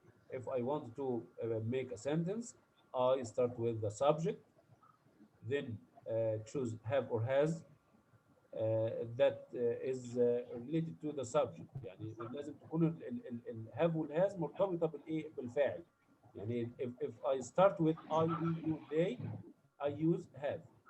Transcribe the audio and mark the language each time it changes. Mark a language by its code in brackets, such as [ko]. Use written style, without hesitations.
[en] If I want to make a sentence, I start with the subject, then choose have or has that is related to the subject. [ar] يعني لازم تكون ال have والhas مرتبطة بالايه بالفاعل. [en] يعني if I start with I, we, you, they, I use have.